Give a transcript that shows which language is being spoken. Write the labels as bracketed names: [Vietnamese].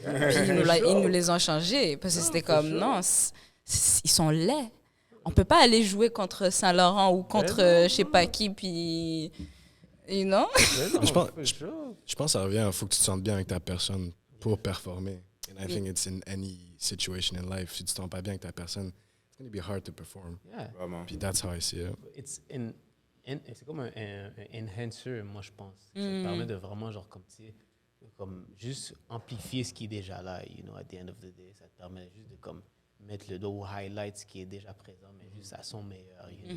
[French] Puis ils nous les ont changés parce que c'était comme non, ils sont laids. On peut pas aller jouer contre Saint-Laurent ou contre je sais pas qui, puis je pense que ça revient, il faut que tu te sentes bien avec ta personne pour performer. [English] And I think it's in any situation in life. [French] Si tu te sens pas bien avec ta personne, [English] it's going to be hard to perform. Yeah. [French] Vraiment. Puis [English] that's how I see it. [French] C'est comme un enhancer, moi, je pense. Ça te permet de vraiment, genre, comme juste amplifier ce qui est déjà là, [English] at the end of the day. [French] Ça te permet juste de, comme, mettre le dos au highlight, ce qui est déjà présent, mais juste à son meilleur,